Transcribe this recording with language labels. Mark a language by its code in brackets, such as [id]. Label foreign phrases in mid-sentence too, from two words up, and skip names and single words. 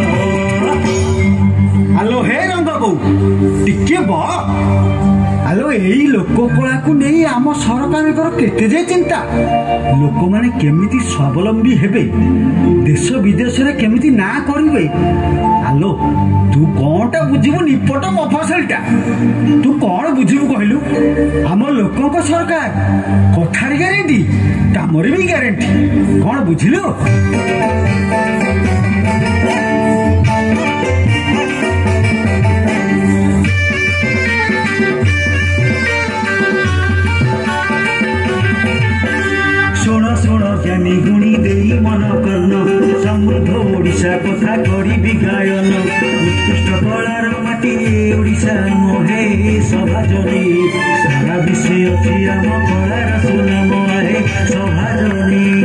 [or] ଆଲୋ ହେ ରଙ୍ଗ ବୋଉ ଟିକେ ବ ଆଲୋ ଏଇ ଲୋକ କଳାକୁ ନେଇ ଆମ ସରକାରଙ୍କର କେତେ ଯେ ଚିନ୍ତା ଲୋକମାନେ କେମିତି ସ୍ୱାବଲମ୍ବୀ ହେବେ ଦେଶ ବିଦେଶରେ କେମିତି ନାଁ କରିବେ। ଆଲୋ ତୁ କଣଟା ବୁଝିବୁ ନିପଟ ମଫସଲଟା ତୁ କଣ ବୁଝିବୁ କହିଲୁ ଆମ ଲୋକଙ୍କ ସରକାର କଥାରେ ଗ୍ୟାରେଣ୍ଟି କାମରେ ବି ଗ୍ୟାରେଣ୍ଟି କଣ ବୁଝିଲୁ। ଜ୍ଞାନୀ ଗୁଣୀ ଦେଇ ମନ କର୍ଣ୍ଣ ସମୃଦ୍ଧ ଓଡ଼ିଶା କଥା କରିବି ଗାୟନ ଉତ୍କୃଷ୍ଟ କଳାର ମାଟି ଓଡ଼ିଶା ମୋହେ ସଭାଜନୀ ସାରା ବିଶ୍ୱେ ଅଛି ଆମ କଳାର ସୁନାମ ଆହେ ସଭାଜନୀ।